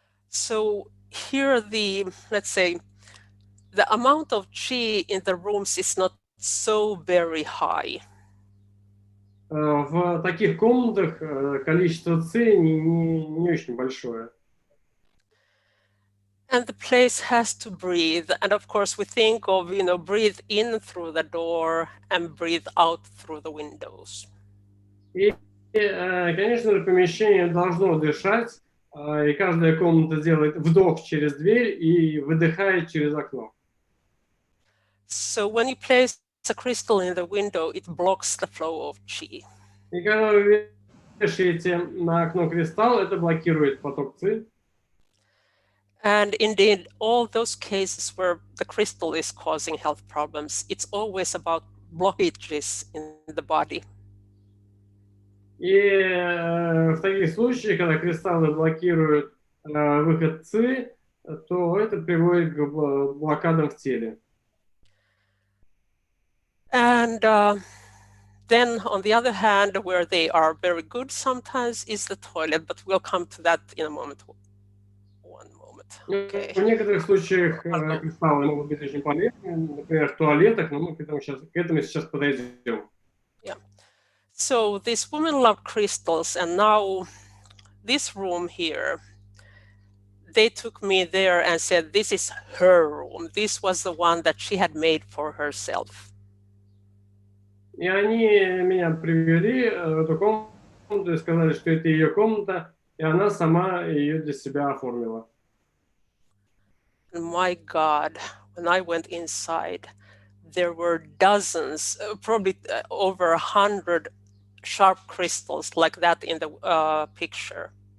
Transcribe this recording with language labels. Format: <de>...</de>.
<en>So here let's say, the amount of chi in the rooms is not so very high.</en> <ru>В таких комнатах количество ци не очень большое.</ru> <en>And the place has to breathe. And of course, we think of, breathe in through the door and breathe out through the windows.</en> <ru>И, конечно же, помещение должно дышать, и каждая комната делает вдох через дверь и выдыхает через окно.</ru> <en>So when you place a crystal in the window, it blocks the flow of chi.</en> <ru>И когда вы вешаете на окно кристалл, это блокирует поток ци.</ru> <en>And indeed, all those cases where the crystal is causing health problems, it's always about blockages in the body.</en> <ru>И в таких случаях, когда кристаллы блокируют выход ци, то это приводит к блокадам в теле.</ru> <en>And then, on the other hand, where they are very good sometimes is the toilet, but we'll come to that in a moment. One moment. Okay.</en> <ru>В некоторых случаях кристаллы могут быть очень полезны, например, в туалетах, но мы к этому сейчас подойдем.</ru> <en>Yeah. So this woman loved crystals, and now this room here, they took me there and said, this is her room. This was the one that she had made for herself.</en> <ru>И они меня привели в эту комнату и сказали, что это ее комната, и она сама ее для себя оформила.</ru> <en>And my God, when I went inside, there were dozens, probably over 100 sharp crystals like that in the picture.</en>